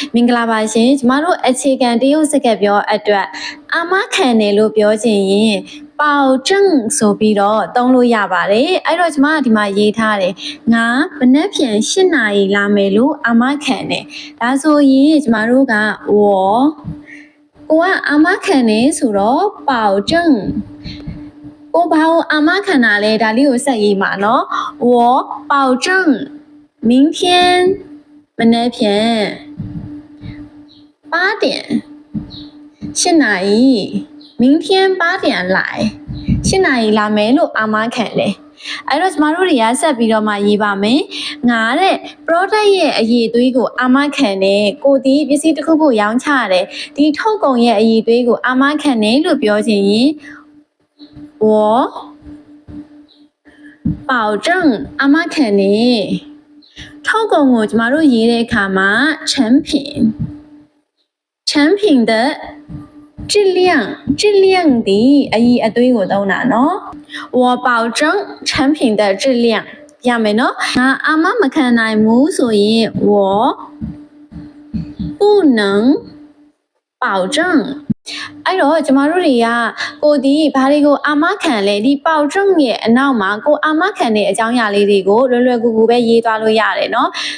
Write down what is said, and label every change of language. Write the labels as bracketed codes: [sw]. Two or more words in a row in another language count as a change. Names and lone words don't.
[my] မင်္ဂလာပါရှင်ကျမတို့အခြေခံတရုတ်စကားပြောအတွက်အာမခံတယ်လို့ပြောချင်ရင်ပေါကျင့်ဆိုပြီးတော့သုံးလို့ရပါတယ်အဲ့တော့ကျမကဒီမှာရေးထားတယ်ငါမနက်ဖြန်8နာရီလာမယ်လို့အာမခံတယ်ဒါဆိုရင်ကျမတို့ကဝကိုကအာမခံတယ်ဆိုတော့ပေါကျင့်ကိုဘာကိုအာမခံတာလဲဒါလေးကိုဆက်ရေးမှာနော် [zh] 我保证明天 [my] မနက်ဖြန် 8点8နာရီ [zh] 明天8点来 [my] 8 နာရီလာမယ်လို့အာမခံတယ်အဲ့တော့ကျမတို့တွေကဆက်ပြီးတော့မှရေးပါမယ်ငါတဲ့ product ရဲ့အရေးအသွေးကိုအာမခံတယ်ကိုဒီပစ္စည်းတစ်ခုခုရောင်းချရတယ်ဒီထုတ်ကုန်ရဲ့အရေးအသွေးကိုအာမခံတယ်လို့ပြောချင်ရင်我保证အာမခံတယ်ထုတ်ကုန်ကိုကျမတို့ရေးတဲ့အခါမှာ [zh] 产品的质量 [my] ဒီအရေးအသွေးကိုသုံးတာနော် [zh] 我保证产品的质量 [my] ရမယ်နော်ငါအာမမခံနိုင်ဘူးဆိုရင်我 [zh] 不能保证 [my] အဲ့တော့ကျမတို့တွေကကိုဒီဘာတွေကိုအာမခံလဲဒီပေါကျင့်ရဲ့အနောက်မှာကိုအာမခံတဲ့အကြောင်းအရာလေးတွေကိုလွယ်လွယ်ကူကူပဲရေးသွားလို့ရတယ်เนาะ